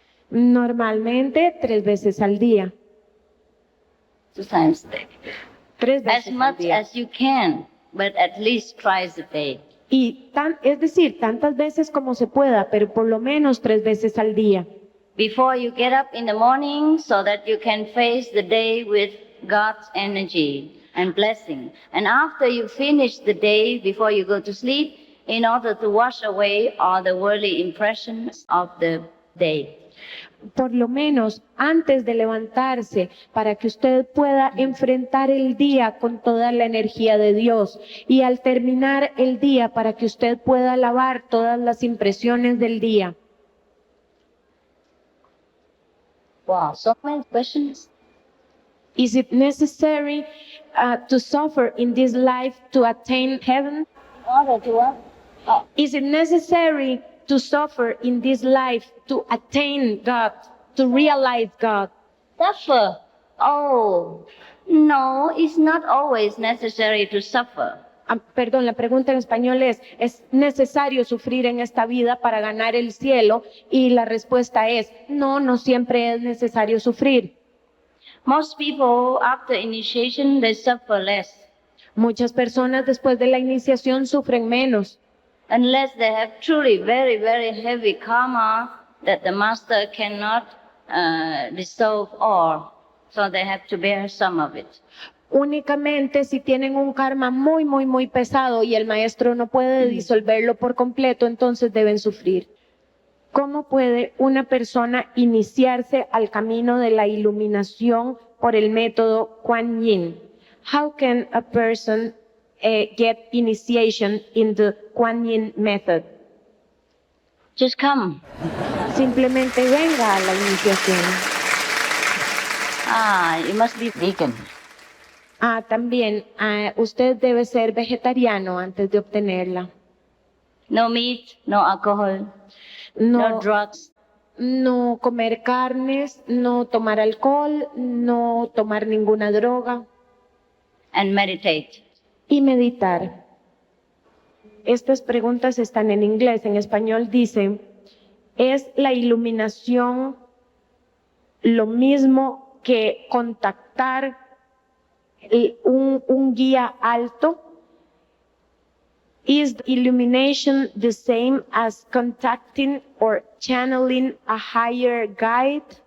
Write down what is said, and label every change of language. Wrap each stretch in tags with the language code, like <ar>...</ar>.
<es>Normalmente 3 veces al día.</es> <en>2 times a day.</en> <es>3 veces</es> <en>as much</en> <es>al día.</es> <en>As you can, but at least twice a day.</en> <es>Y es decir, tantas veces como se pueda, pero por lo menos 3 veces al día.</es> <en>before you get up in the morning so that you can face the day with God's energy and blessing. And after you finish the day, before you go to sleep, in order to wash away all the worldly impressions of the day.</en> <es>Por lo menos antes de levantarse, para que usted pueda enfrentar el día con toda la energía de Dios, y al terminar el día para que usted pueda lavar todas las impresiones del día.</es> <en>Wow, so many questions. Is it necessary to suffer in this life to attain heaven? In order to what? Oh. Is it necessary to suffer in this life to attain God, to realize God? Suffer? Oh, no, it's not always necessary to suffer.</en> <es>Perdón, la pregunta en español ¿es necesario sufrir en esta vida para ganar el cielo? Y la respuesta es, no, no siempre es necesario sufrir.</es> <en>Most people, after initiation, they suffer less.</en> <es>Muchas personas después de la iniciación sufren menos.</es> <en>Unless they have truly very, very heavy karma that the master cannot dissolve all. So they have to bear some of it.</en> <es>Únicamente si tienen un karma muy, muy, muy pesado y el maestro no puede disolverlo por completo, entonces deben sufrir. ¿Cómo puede una persona iniciarse al camino de la iluminación por el método Kuan Yin?</es> <en>How can a person get initiation in the Kuan Yin method? Just come.</en> <es>Simplemente venga a la iniciación.</es> <en>You must be vegan.</en> <es>También, usted debe ser vegetariano antes de obtenerla.</es> <en>No meat, no alcohol, no drugs.</en> <es>No comer carnes, no tomar alcohol, no tomar ninguna droga.</es> <en>And meditate.</en> <es>Y meditar. Estas preguntas están en inglés. En español dice, ¿es la iluminación lo mismo que contactar un guía alto?</es> <en>Is illumination the same as contacting or channeling a higher guide?</en>